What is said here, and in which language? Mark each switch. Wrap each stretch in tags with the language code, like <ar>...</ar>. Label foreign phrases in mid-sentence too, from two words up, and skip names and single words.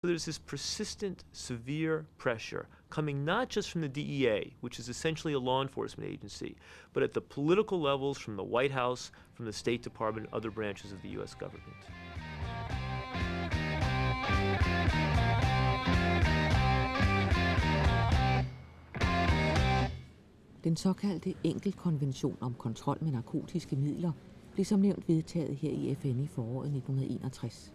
<en>There's this persistent, severe pressure coming not just from the DEA, which is essentially a law enforcement agency, but at the political levels from the White House, from the State Department, and other branches of the U.S. government.</en> <da>Den såkaldte enkeltkonvention om kontrol med narkotiske midler blev som nævnt vedtaget her i FN i foråret 1961.</da>